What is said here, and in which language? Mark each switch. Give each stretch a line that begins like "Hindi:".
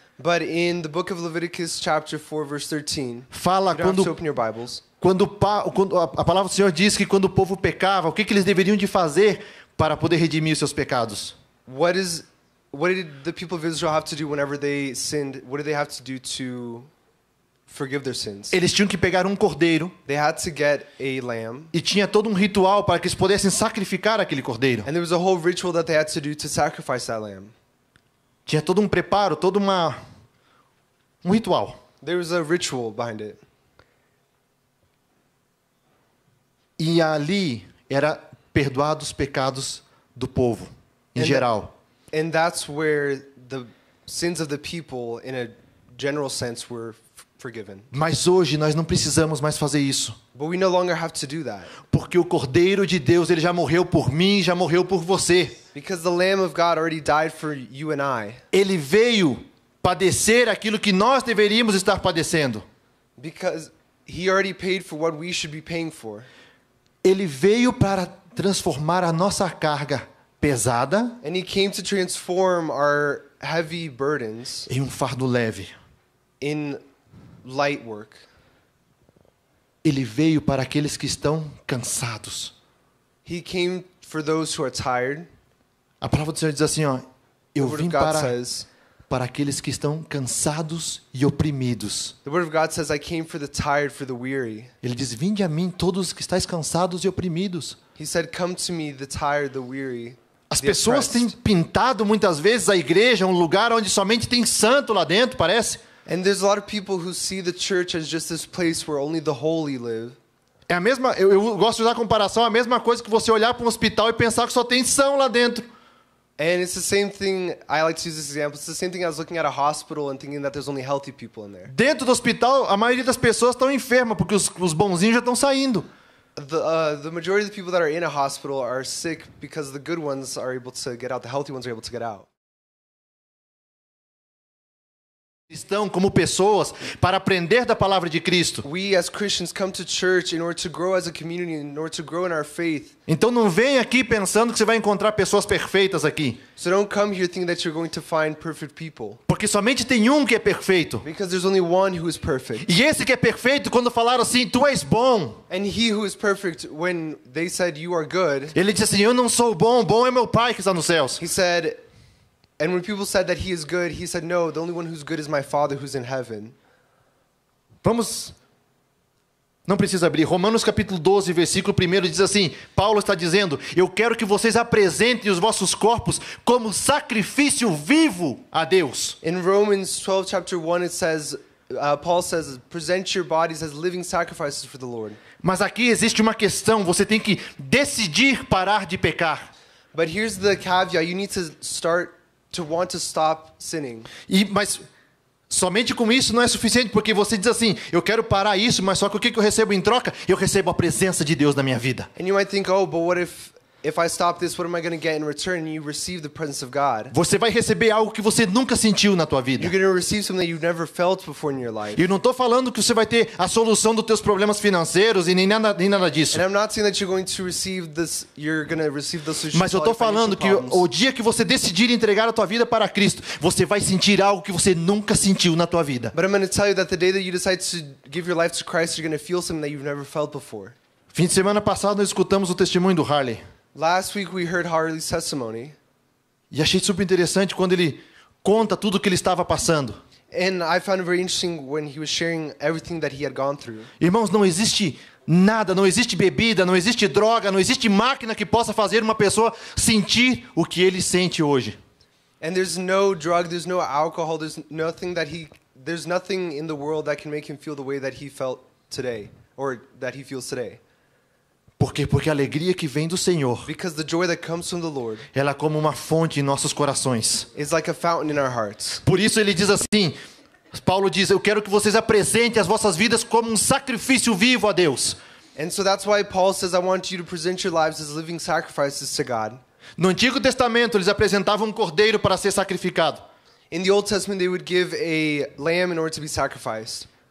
English: But in the book of Leviticus chapter 4 verse 13,
Portuguese: fala
English: you don't have to
Portuguese: quando
English: open your Bibles.
Portuguese: quando a palavra do Senhor diz que quando o povo pecava, o que eles deveriam de fazer para poder redimir os seus pecados?
English: What did the people of Israel have to do whenever they sinned? What did they have to do to forgive their sins?
Portuguese: Eles tinham que pegar um cordeiro
English: They had to get a lamb,
Portuguese: e tinha todo um ritual para que eles pudessem sacrificar aquele cordeiro.
English: and there was a whole ritual that they had to do to sacrifice that lamb.
Portuguese: Tinha todo um preparo, um ritual.
English: There was a ritual behind it.
Portuguese: E ali era perdoados os pecados do povo, em
English: And
Portuguese: geral.
English: And that's where the sins of the people, in a general sense, were forgiven.
Portuguese: Mas hoje nós não precisamos mais fazer isso.
English: But we no longer have to do that.
Portuguese: Porque o Cordeiro de Deus, ele já morreu por mim, já morreu por você.
English: Because the Lamb of God already died for you and I.
Portuguese: Ele veio padecer aquilo que nós deveríamos estar padecendo.
English: Because he already paid for what we should be paying for.
Portuguese: Ele veio para transformar a nossa carga pesada
English: And he came to transform our heavy burdens
Portuguese: em um fardo leve.
English: in light work.
Portuguese: Ele veio para aqueles que estão cansados.
English: He came for those who are tired.
Portuguese: A palavra do Senhor diz assim, ó,
English: The
Portuguese: eu
English: word
Portuguese: vim
English: of God
Portuguese: para
English: says,
Portuguese: aqueles que estão cansados e oprimidos.
English: the word of God says, I came for the tired, for the weary.
Portuguese: Ele diz, vinde a mim todos os que estáis cansados e oprimidos.
English: He said, come to me, the tired, the weary,
Portuguese: As
English: the
Portuguese: pessoas têm
English: oppressed.
Portuguese: pintado muitas vezes a igreja um lugar onde somente tem santo lá dentro, parece.
English: And there's a lot of people who see the church as just this place where only the holy live.
Portuguese: É a mesma, eu gosto de usar a comparação, a mesma coisa que você olhar para um hospital e pensar que só tem são lá dentro.
English: And it's the same thing, I like to use this example, it's the same thing as looking at a hospital and thinking that there's only healthy people in there.
Portuguese: Dentro do hospital, a maioria das pessoas estão enfermas, porque os bonzinhos já estão saindo.
English: The majority of the people that are in a hospital are sick because the good ones are able to get out, the healthy ones are able to get out.
Portuguese: Estão como pessoas para aprender da palavra de Cristo.
English: We as Christians come to church in order to grow as a community, in order to grow in our faith.
Portuguese: Então não vem aqui pensando que você vai encontrar pessoas perfeitas aqui.
English: So don't come here thinking that you're going to find perfect people.
Portuguese: Porque somente tem um que é perfeito.
English: Because there's only one who is perfect.
Portuguese: E esse que é perfeito, quando falaram assim, tu és bom.
English: And he who is perfect, when they said you are good,
Portuguese: Ele disse assim, eu não sou bom, bom é meu Pai que está nos céus.
English: he said, and when people said that he is good, he said, no, the only one who's good is my Father who's in heaven.
Portuguese: Vamos, não precisa abrir. Romanos capítulo 12, versículo 1 diz assim, Paulo está dizendo, eu quero que vocês apresentem os vossos corpos como sacrifício vivo a Deus.
English: In Romans 12, chapter 1, it says, Paul says, present your bodies as living sacrifices for the Lord.
Portuguese: Mas aqui existe uma questão, você tem que decidir parar de pecar.
English: But here's the caveat, you need to start to want to stop sinning.
Portuguese: Mas somente com isso não é suficiente, porque você diz assim, eu quero parar isso, mas só que o que eu recebo em troca? Eu recebo a presença de Deus na minha vida.
English: And you might think, oh, but what if I stop this, what am I going to get in return? And you receive the presence of God.
Portuguese: Você vai receber algo que você nunca sentiu na tua vida.
English: You're going to receive something that you've never felt before in your life.
Portuguese: E eu não estou falando que você vai ter a solução dos teus problemas financeiros e nem nada disso.
English: And I'm not saying that you're going to receive this, you're going to receive the solution
Portuguese: Mas eu
English: to all
Portuguese: estou
English: your
Portuguese: falando que
English: financial problems.
Portuguese: o dia que você decidir entregar a tua vida para Cristo, você vai sentir algo que você nunca sentiu na tua vida.
English: But I'm going to tell you that the day that you decide to give your life to Christ, you're going to feel something that you've never felt before.
Portuguese: Fim de semana passado nós escutamos o testemunho do Harley.
English: Last week we heard Harley's testimony.
Portuguese: E achei super interessante quando ele conta tudo o que ele estava passando.
English: And I found it very interesting when he was sharing everything that he had gone through.
Portuguese: Irmãos, não existe nada, não existe bebida, não existe droga, não existe máquina que possa fazer uma pessoa sentir o que ele sente hoje.
English: And there's no drug, there's no alcohol, there's nothing in the world that can make him feel the way that he felt today, or that he feels today.
Portuguese: Por quê? Porque a alegria que vem do Senhor,
English: Because the joy that comes from the Lord
Portuguese: ela é como uma fonte em nossos corações.
English: is like a fountain in our hearts.
Portuguese: Por isso ele diz assim, Paulo diz, eu quero que vocês apresentem as vossas vidas como um sacrifício vivo a Deus.
English: And so that's why Paul says, I want you to present your lives as living sacrifices to God.
Portuguese: No Antigo Testamento eles apresentavam um cordeiro para ser sacrificado.
English: In the Old Testament, they would give a lamb in order to be sacrificed.